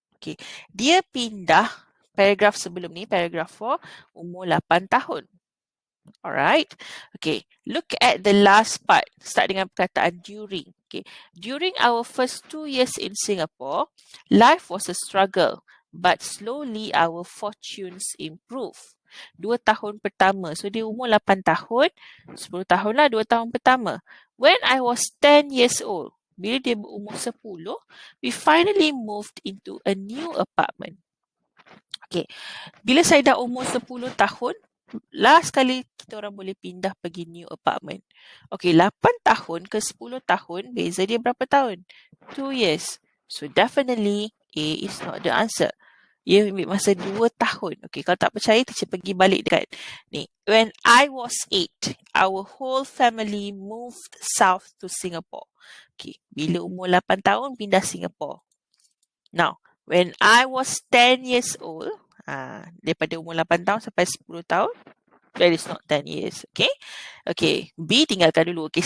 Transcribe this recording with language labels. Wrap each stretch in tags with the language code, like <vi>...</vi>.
<ms>Okay, dia pindah, paragraf sebelum ni, paragraf 4, umur 8 tahun. Alright. Okay.</ms> <en>Look at the last part. Start</en> <ms>dengan perkataan</ms> <en>during. Okay. During our first 2 years in Singapore, life was a struggle, but slowly our fortunes improved.</en> <ms>2 tahun pertama. So, dia umur 8 tahun. 10 tahun lah 2 tahun pertama.</ms> <en>When I was 10 years old,</en> <ms>bila dia berumur 10,</ms> <en>we finally moved into a new apartment.</en> <ms>Okay. Bila saya dah umur 10 tahun, last kali kita orang boleh pindah pergi new apartment. Okay, 8 tahun ke 10 tahun, beza dia berapa tahun?</ms> <en>2 years. So, definitely A is not the answer.</en> <ms>Ia ambil masa 2 tahun.</ms> <en>Okay,</en> <ms>kalau tak percaya, teacher pergi balik dekat ni.</ms> <en>When I was 8, our whole family moved south to Singapore.</en> <ms>Okay, bila umur 8 tahun, pindah Singapore. Now,</ms> <en>when I was 10 years old,</en> <ms>daripada umur 8 tahun sampai 10 tahun,</ms> <en>that is not 10 years.</en> <ms>Okay. Okay. B, tinggalkan dulu. Okay.</ms>